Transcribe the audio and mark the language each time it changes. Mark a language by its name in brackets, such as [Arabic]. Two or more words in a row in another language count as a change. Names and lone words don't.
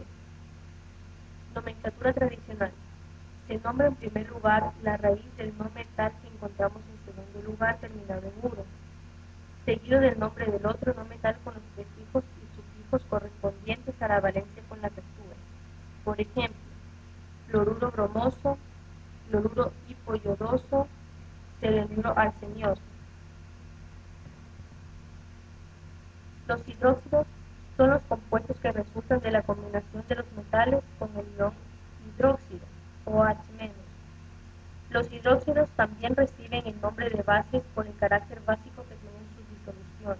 [Spanish] Nomenclatura tradicional. Se nombra en primer lugar la raíz del no metal que encontramos en segundo lugar terminado en 1, seguido del nombre del otro no metal con los prefijos y sufijos correspondientes a la valencia con la que actúa. Por ejemplo, fluoruro bromoso, fluoruro hipoyodoso, selenuro arsenioso. Los hidróxidos son los compuestos que resultan de la combinación de los metales con el ion hidróxido, OH-. Los hidróxidos también reciben el nombre de bases por el carácter básico que tienen sus disoluciones.